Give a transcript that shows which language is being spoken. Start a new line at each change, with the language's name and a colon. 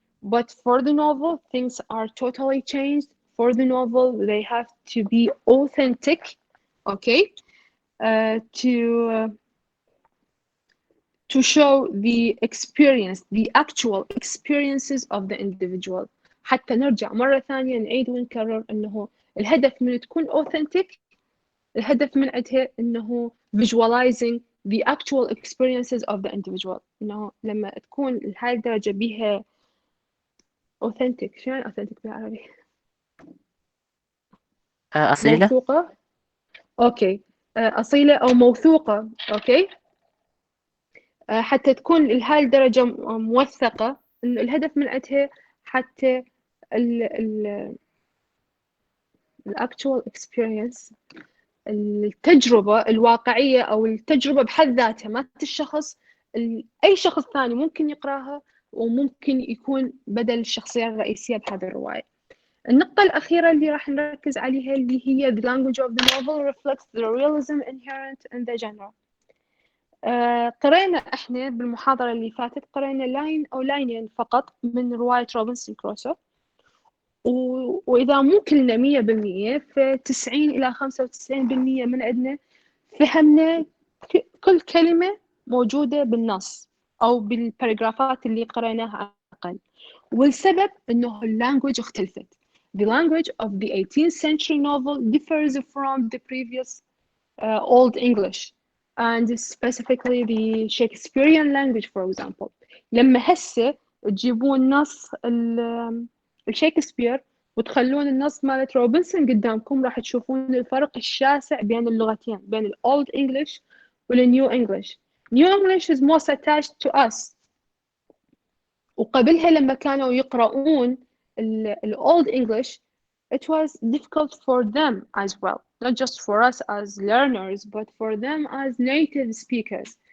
English: But for the novel, things are totally changed. For the novel, they have to be authentic, okay, to show the experience, the actual experiences of the individual.
Arabic: حتى نرجع مرة ثانية نعيد ونكرر إنه الهدف من تكون authentic، الهدف من عندها إنه
English: visualizing the actual experiences of the individual.
Arabic: إنه لما تكون لهاي الدرجة بيها authentic. شو يعني authentic بالعربي؟ أصيلة. موثوقة. أوكي. أصيلة أو موثوقة. أوكي. حتى تكون لهاي الدرجة موثقة، إنه الهدف من عندها حتى ال actual experience، التجربة الواقعية أو التجربة بحد ذاتها، ما الشخص، أي شخص ثاني ممكن يقراها وممكن يكون بدل الشخصية الرئيسية بهذه الرواية. النقطة الأخيرة اللي راح نركز عليها اللي هي
English: the language of the novel reflects the realism inherent in the genre.
Arabic: قرينا إحنا بالمحاضرة اللي فاتت، قرينا لاين أو لاينين فقط من رواية روبنسون كروسو، وإذا مو كلنا 100%، ف90 إلى 95% من عندنا فهمنا كل كلمة موجودة بالنص أو بالباراجرافات اللي قريناها على الأقل. والسبب إنه اللانجوج اختلفت.
English: The language of the 18th century novel differs from the previous Old English, and specifically the Shakespearean language, for example.
Arabic: لما هسه تجيبون نص الشكسبير وتخلون النص مالت روبنسون قدامكم، راح تشوفون الفرق الشاسع بين اللغتين، بين ال Old English وال New English.
English: New English is most attached to us.
Arabic: وقبلها لما كانوا يقرؤون ال
English: Old English, it was difficult for them as well, not just for us as learners, but for them as native speakers.